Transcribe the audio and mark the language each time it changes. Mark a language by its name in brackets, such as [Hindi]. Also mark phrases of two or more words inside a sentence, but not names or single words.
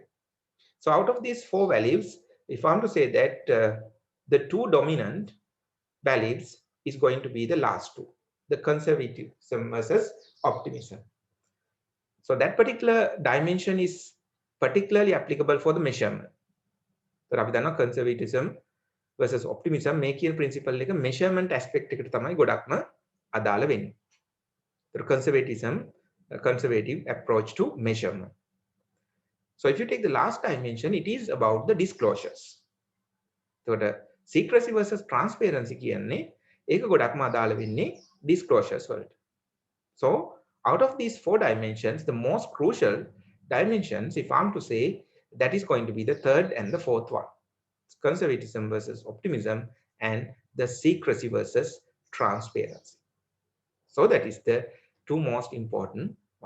[English] So out of these four values, if I'm to say that the two dominant values is going to be the last two, the conservatism versus optimism. So that particular dimension is particularly applicable for the measurement. [Sinhala] So අපි දන්නවා [English] conservatism versus optimism [Sinhala] මේ කියන principle එක [English] measurement aspect [Sinhala] එකට තමයි ගොඩක්ම අදාළ වෙන්නේ. [English] So conservatism, a conservative approach to measurement. So if you take the last dimension, it is about the disclosures. So the secrecy versus transparency [Sinhala] කියන්නේ ඒක ගොඩක්ම අදාළ වෙන්නේ disclosures වලට. [English] So out of these four dimensions, the most crucial dimensions, if I'm to say, that is going to be the third and the fourth one. It's conservatism versus optimism and the secrecy versus transparency. So that is the two most important one.